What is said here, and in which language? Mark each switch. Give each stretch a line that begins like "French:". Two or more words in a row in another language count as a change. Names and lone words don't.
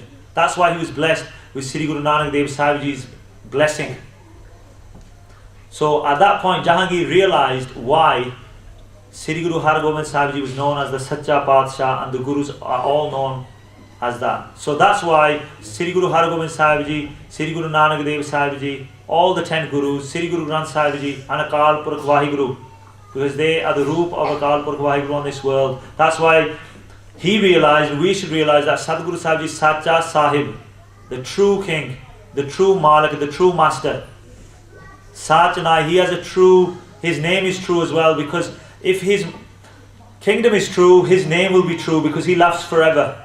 English: That's why he was blessed with Sri Guru Nanak Dev Sahib Ji's blessing. So at that point Jahangir realized why Sri Guru Har Gobind Sahib Ji was known as the Sacha Padshah, and the Gurus are all known as that. So that's why Sri Guru Har Gobind Sahib Ji, Sri Guru Nanak Dev Sahib Ji, all the 10 Gurus, Sri Guru Granth Sahib Ji and Akal Purkh Waheguru, because they are the roop of Akal Purkh Waheguru on this world. That's why he realized, we should realize that Sadguru Sahib is Sacha Sahib, the true king, the true Malik, the true master. Sachanai, he has a true, his name is true as well, because if his kingdom is true, his name will be true, because he lasts forever.